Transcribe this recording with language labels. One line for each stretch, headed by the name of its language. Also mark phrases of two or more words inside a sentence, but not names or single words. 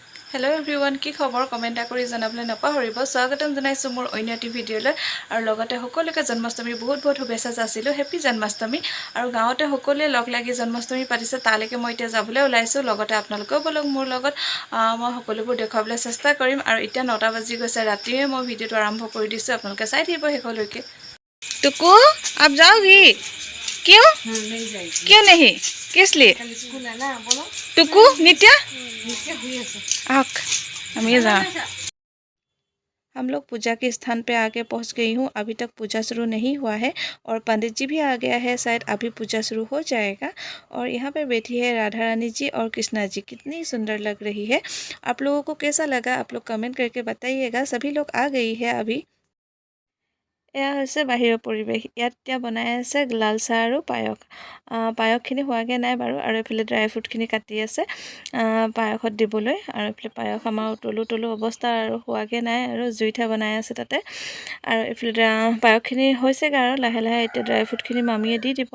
English: hello everyone
Assamese: की खबर कमेन्ट কৰি জনাবলৈ নাপাহৰিব স্বাগতম জনাইছো মোৰ অন্য এটি ভিডিঅলৈ আৰু লগতে সকলোকে জন্মাষ্টমী বহুত শুভেচ্ছা যাচিলো হেপী জন্মাষ্টমী আৰু গাঁৱতে সকলোৱে লগ লাগি জন্মাষ্টমী পাতিছে তালৈকে মই এতিয়া যাবলৈ ওলাইছো লগতে আপোনালোকেও বলক মোৰ লগত মই সকলোবোৰ দেখাবলৈ চেষ্টা কৰিম আৰু এতিয়া 9টা বাজি গৈছে ৰাতিয়ে মই ভিডিঅটো আৰম্ভ কৰি দিছো আপোনালোকে চাই থাকিব শেষলৈকে টুকু
Hindi: आप जाओगी क्यों क्यों नहीं किस लिए टुकु नित्या हम लोग पूजा के स्थान पे आके पहुंच गई हूँ। अभी तक पूजा शुरू नहीं हुआ है और पंडित जी भी आ गया है, शायद अभी पूजा शुरू हो जाएगा। और यहाँ पे बैठी है राधा रानी जी और कृष्णा जी, कितनी सुंदर लग रही है। आप लोगों को कैसा लगा आप लोग कमेंट करके बताइएगा। सभी लोग आ गई है अभी।
Assamese: এয়া হৈছে বাহিৰৰ পৰিৱেশ। ইয়াত এতিয়া বনাই আছে লাল চাহ আৰু পায়স। পায়সখিনি হোৱাগে নাই বাৰু আৰু এফালে ড্ৰাই ফ্ৰুটখিনি কাটি আছে পায়সত দিবলৈ আৰু এফালে পায়স আমাৰ তলু অৱস্থা আৰু হোৱাগে নাই আৰু জুইঠা বনাই আছে তাতে আৰু এফালে পায়সখিনি হৈছেগৈ আৰু লাহে লাহে এতিয়া ড্ৰাই ফ্ৰুটখিনি মামীয়ে দি দিব।